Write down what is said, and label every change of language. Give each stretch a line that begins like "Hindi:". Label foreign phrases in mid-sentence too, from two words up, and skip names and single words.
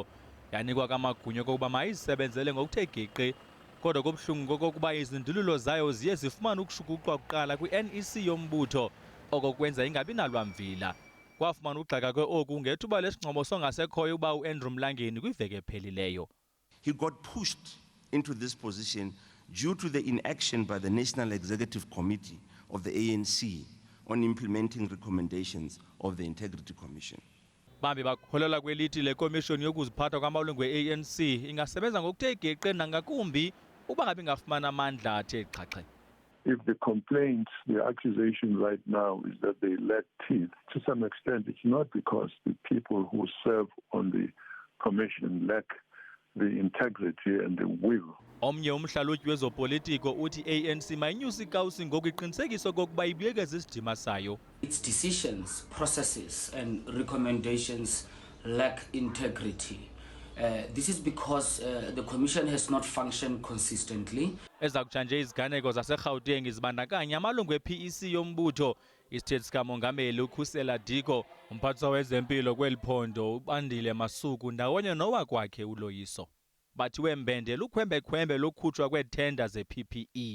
Xhosa: Yanikwa kamagunya kokuba mayizisebenzele ngokuthe geqe, kodwa kubuhlungu kokokuba izindululo zayo ziye zifumana ukushukuxwa kuqala kwi-NEC yombutho, oko kwenza ingabi nalwamvila. Kwafumana ugxeka kwe-oku ngethuba lesingxobo songasekhoyo uba uAndrew Mlangeni kwiveki ephelileyo.
English: He got pushed into this position due to the inaction by the National Executive Committee of the ANC on implementing recommendations of the Integrity Commission.
Xhosa: Bambi bakholelwa kwelithi le komishoni yokuziphatha kwamalungu e-ANC ingasebenza ngokuthe geqe nangakumbi uba ngabe ingafumana amandla athe xhaxhe.
English: If the complaint, the accusation right now is that they lack teeth, to some extent it's not because the people who serve on the commission lack the integrity and the will.
Xhosa: Omnye umhlalutyi wezopolitiko uthi ANC mayinyusa ikawusi ngoku iqinisekiso kokuba ibuyekeza isidima sayo.
English: Its decisions, processes and recommendations lack integrity. This is because the commission has not functioned consistently.
Xhosa: Eza kutshanje iziganeko zaseGauteng zibandakanya amalungu e-PEC yombutho, isithethi sikamongameli uKhusela Diko, umphathiswa wezempilo kweli phondo uBandile Masuku ndawonye nowakwakhe uLoyiso. Bathi wembende lukhwembe-khwembe lokukhutshwa kweethenda ze-PPE.